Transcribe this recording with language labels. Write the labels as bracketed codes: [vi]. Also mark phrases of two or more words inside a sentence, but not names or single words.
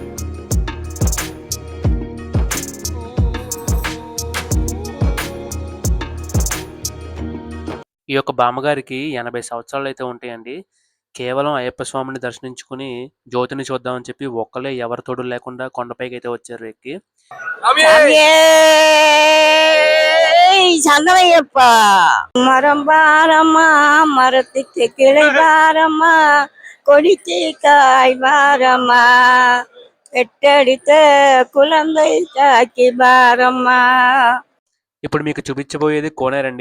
[te] ఈ యొక్క బామ్మగారికి 80 సంవత్సరాలు అయితే ఉంటాయండి. కేవలం అయ్యప్ప స్వామిని దర్శించుకుని జ్యోతిని చూద్దామని చెప్పి ఒక్కలే ఎవరి తోడు లేకుండా కొండపైకి అయితే వచ్చారు ఎక్కి. శరణమయ్యప్ప. [ta] மரம் பாரம்மா மரத்துக்கு கிளை பாரம்மா கொடிக்கு காய் பாரம்மா பெட்டெடுத்த குழந்தை தாக்கி பாரம்மா. [te] ఇప్పుడు మీకు చూపించబోయేది కోనేరండి.